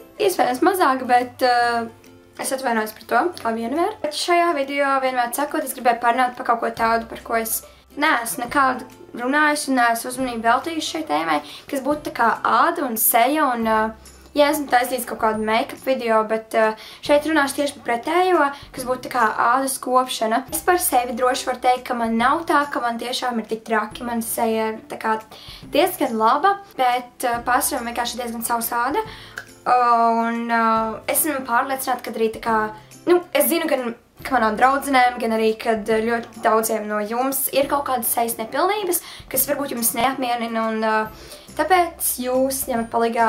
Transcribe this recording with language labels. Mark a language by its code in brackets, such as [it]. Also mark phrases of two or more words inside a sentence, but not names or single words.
[lv] Iespējams mazāk, bet es atvainojos par to, kā vienmēr. Bet šajā video vienmēr sakot, es gribēju parunāt par kaut ko tādu, par ko es neesmu nekādu runājusi un neesmu uzmanību veltījusi šai tēmai, kas būtu tā kā āda un seja un ja esmu taisījis kaut kādu make-up video, bet šeit runāšu tieši par pretējo, kas būtu tā kā ādas kopšana. Es par sevi droši varu teikt, ka man nav tā, ka man tiešām ir tik traki, man seja ir tā kā diezgan laba, bet pārsvarā vienkārši diezgan sausa āda. Un esmu pārliecināta, ka arī tā kā, es zinu gan, ka manām draudzenēm, gan arī, kad ļoti daudziem no jums ir kaut kādas sejas nepilnības, kas varbūt jums neapmierina, un tāpēc jūs ņemat palīgā.